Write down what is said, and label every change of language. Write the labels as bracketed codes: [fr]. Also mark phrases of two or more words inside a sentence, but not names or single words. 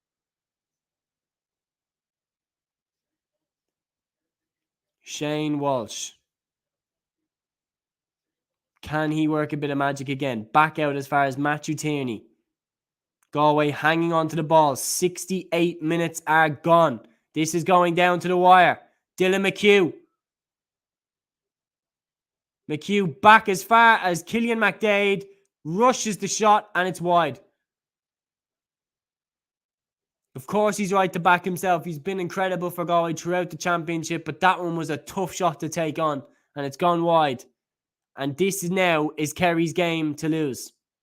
[en] Shane Walsh. Can he work a bit of magic again? Back out as far as Matthew Tierney. Galway hanging on to the ball. 68 minutes are gone. This is going down to the wire. Dylan McHugh. McHugh back as far as Killian McDade. Rushes the shot and it's wide. Of course, he's right to back himself. He's been incredible for Galway throughout the championship, but that one was a tough shot to take on, and it's gone wide. And this now is Kerry's game to lose.